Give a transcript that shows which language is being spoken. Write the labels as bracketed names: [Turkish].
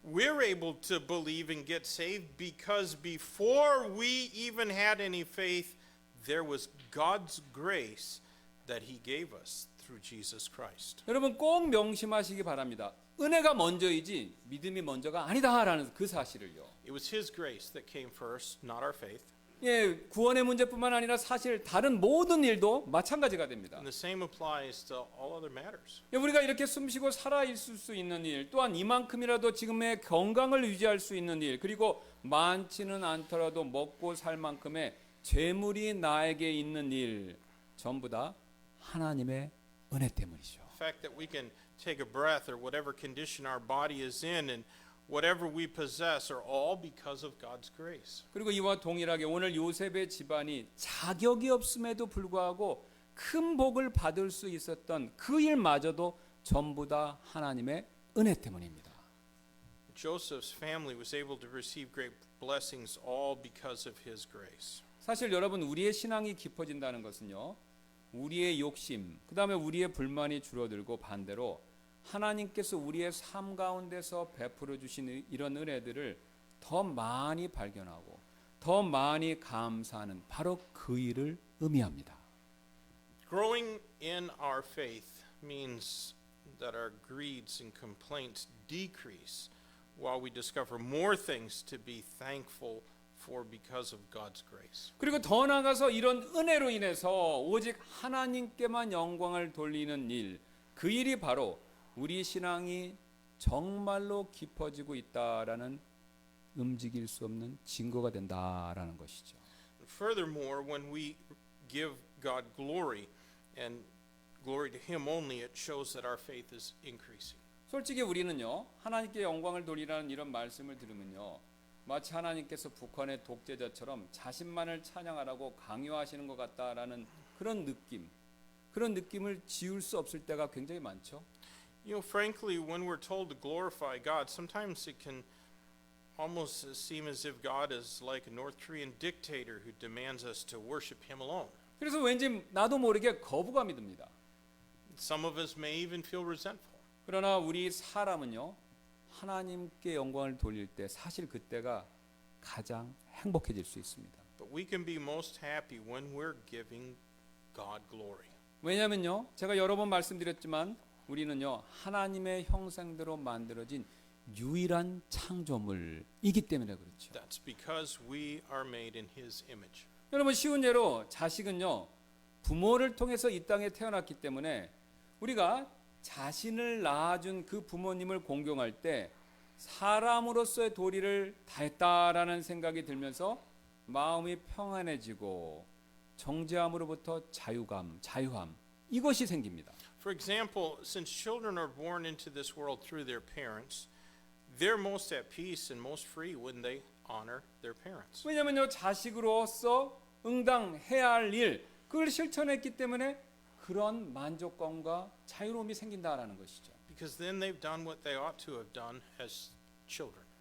[English] We're able to believe and get saved because before we even had any faith, there was God's grace that He gave us through Jesus Christ. [Korean] 여러분 꼭 명심하시기 바랍니다. 은혜가 먼저이지 믿음이 먼저가 아니다라는 그 사실을요. [English] It was His grace that came first, not our faith. [Korean] 예, 구원의 문제뿐만 아니라 사실 다른 모든 일도 마찬가지가 됩니다. [English] And the same applies to all other matters. [Korean] 예, 우리가 이렇게 숨쉬고 살아 있을 수 있는 일, 또한 이만큼이라도 지금의 건강을 유지할 수 있는 일, 그리고 많지는 않더라도 먹고 살 만큼의 재물이 나에게 있는 일, 전부 다 하나님의 은혜 때문이죠. [English] The fact that we can take a breath or whatever condition our body is in and whatever we possess are all because of God's grace. [Korean] 그리고 이와 동일하게 오늘 요셉의 집안이 자격이 없음에도 불구하고 큰 복을 받을 수 있었던 그 일마저도 전부 다 하나님의 은혜 때문입니다. [English] Joseph's family was able to receive great blessings all because of his grace. [Korean] 사실 여러분 우리의 신앙이 깊어진다는 것은요. 우리의 욕심, 그다음에 우리의 불만이 줄어들고 반대로 하나님께서 우리의 삶 가운데서 베풀어 주신 이런 은혜들을 더 많이 발견하고 더 많이 감사하는 바로 그 일을 의미합니다. [English] Growing in our faith means that our greeds and complaints decrease while we discover more things to be thankful for because of God's grace. [Korean] 그리고 더 나아가서 이런 은혜로 인해서 오직 하나님께만 영광을 돌리는 일, 그 일이 바로 우리 신앙이 정말로 깊어지고 있다라는 움직일 수 없는 증거가 된다라는 것이죠. [English] Furthermore, when we give God glory and glory to Him only, it shows that our faith is increasing. [Korean] 솔직히 우리는요 하나님께 영광을 돌리라는 이런 말씀을 들으면요 마치 하나님께서 북한의 독재자처럼 자신만을 찬양하라고 강요하시는 것 같다라는 그런 느낌을 지울 수 없을 때가 굉장히 많죠. [English] You know, frankly, when we're told to glorify God, sometimes it can almost seem as if God is like a North Korean dictator who demands us to worship Him alone. [Korean] 그래서 왠지 나도 모르게 거부감이 듭니다. [English] Some of us may even feel resentful. [Korean] 그러나 우리 사람은요 하나님께 영광을 돌릴 때 사실 그때가 가장 행복해질 수 있습니다. [English] But we can be most happy when we're giving God glory. [Korean] 왜냐면요 제가 여러 번 말씀드렸지만 우리는요 하나님의 형상대로 만들어진 유일한 창조물이기 때문에 그렇죠. [English] That's because we are made in His image. [Korean] 여러분 쉬운 예로 자식은요 부모를 통해서 이 땅에 태어났기 때문에 우리가 자신을 낳아준 그 부모님을 공경할 때 사람으로서의 도리를 다했다라는 생각이 들면서 마음이 평안해지고 정죄함으로부터 자유함 이것이 생깁니다. [English] For example, since children are born into this world through their parents, they're most at peace and most free when they honor their parents. [Korean] 왜냐면요, 자식으로서 응당해야 할 일, 그걸 실천했기 때문에 그런 만족감과 자유로움이 생긴다라는 것이죠. [English] Because then they've done what they ought to have done as children.